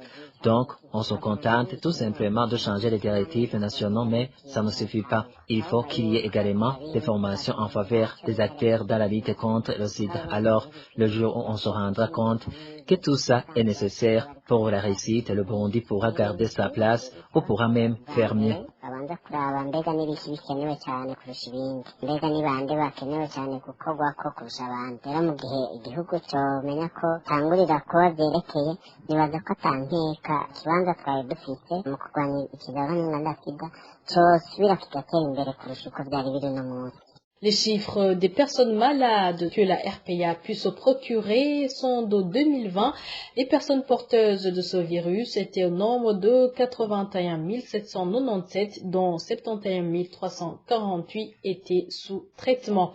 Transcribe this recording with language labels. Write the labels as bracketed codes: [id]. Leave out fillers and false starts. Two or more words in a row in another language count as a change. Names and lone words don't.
[fr] Donc, on se contente tout simplement de changer les directives nationales, mais ça ne suffit pas. Il faut qu'il y ait également des formations en faveur des acteurs dans la lutte contre le sida. Alors, le jour où on se rendra compte que tout ça est nécessaire pour la réussite, le Burundi pourra garder sa place ou pourra même faire mieux. [rn] ikibanza twari dufite mu kurwanya ikizabane na sida cyosubira kigatera imbere kurusha uko byari biri no munsi. [fr] Les chiffres des personnes malades que la RPA a pu se procurer sont de 2020. Les personnes porteuses de ce virus étaient au nombre de 81 797, dont 71 348 étaient sous traitement.